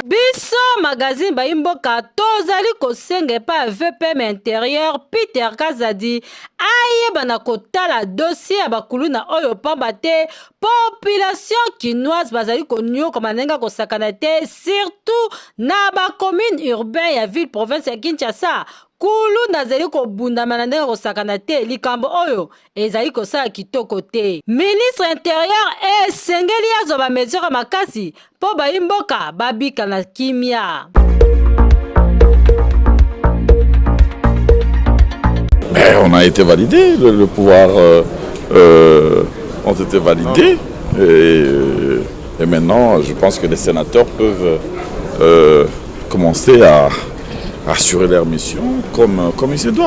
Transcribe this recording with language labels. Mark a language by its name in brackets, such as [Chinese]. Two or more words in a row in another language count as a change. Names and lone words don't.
[Lingala] biso magazine baimboka tozali kosenga epa [French] VPM intérieur [Lingala] Peter Kazadi ayeba na kotala dossier ya bakuluna oyo pamba te [French] population kinoise [Lingala] bazali konyokoma ndenge kosakana te surtout na bacommune urbain ya [French] ville province [Lingala] ya Kinshasa kuluna zali kobundama na ndenge kosakana te likambo oyo ezali kosala kitoko te. [French] Ministre intérieur [Lingala] esengeli azwa bamesure makasi po baimboka babika na kimia. [French] On a été validé, le pouvoir ont été validés. Et maintenant, je pense que les sénateurs peuvent commencer à assurer leur mission comme il se doit.